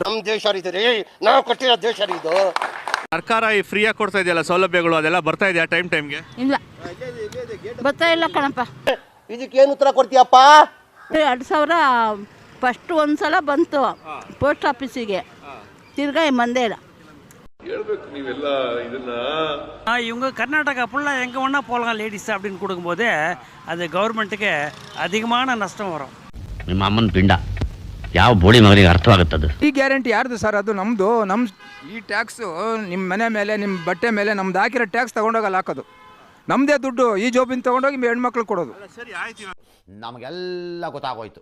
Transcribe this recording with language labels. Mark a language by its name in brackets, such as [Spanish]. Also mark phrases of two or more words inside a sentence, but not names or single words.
[Kannada] ನಮ್ಮ ದೇಶ ರೀ, ನಾವು ಕಟ್ಟಿರೋ ದೇಶ ಇದು. ಸರ್ಕಾರ ಈ ಫ್ರೀಯಾಗಿ ಕೊಡ್ತಾ ಇದೆಯಲ್ಲ ಸೌಲಭ್ಯಗಳು, ಅದೆಲ್ಲ ಬರ್ತಾ ಇದೆಯಾ ಟೈಮ್ಗೆ? ಇಲ್ಲ, ಬರ್ತಾ ಇಲ್ಲ ಕಣಪ್ಪ. ಇದಕ್ಕೇನು ಉತ್ತರ ಕೊಡ್ತೀಯಪ್ಪ? 2,000 ಫಸ್ಟ್ ಒಂದ್ಸಲ ಬಂತು [English] post office, [Kannada] ತಿರ್ಗಾ ಮಂದೇ ಇಲ್ಲ. [Tamil] இவங்க கர்நாடகா ஃபுல்லாக எங்கே ஒன்றா போகலாம் லேடிஸ் அப்படின்னு கொடுக்கும்போது அது கவர்மெண்ட்டுக்கு அதிகமான நஷ்டம் வரும். [Kannada] ನಿಮ್ಮ ಅಮ್ಮನ ಪಿಂಡ ಯಾವ ಬೋಳಿ ಮಗನಿಗೆ ಅರ್ಥವಾಗುತ್ತದೆ? ಈ ಗ್ಯಾರಂಟಿ ಯಾರ್ದು ಸರ್? ಅದು ನಮ್ಮದು. ಈ ಟ್ಯಾಕ್ಸು ನಿಮ್ಮ ಮನೆ ಮೇಲೆ, ನಿಮ್ಮ ಬಟ್ಟೆ ಮೇಲೆ ನಮ್ದು ಹಾಕಿರೋ ಟ್ಯಾಕ್ಸ್ ತಗೊಂಡೋಗಲ್ಲ ಹಾಕೋದು. ನಮ್ಮದೇ ದುಡ್ಡು ಈ ಜೋಬಿನ ತಗೊಂಡೋಗಿ ಹೆಣ್ಮಕ್ಳು ಕೊಡೋದು. ಸರಿ ಆಯ್ತು, ನಮಗೆಲ್ಲ ಗೊತ್ತಾಗೋಯ್ತು.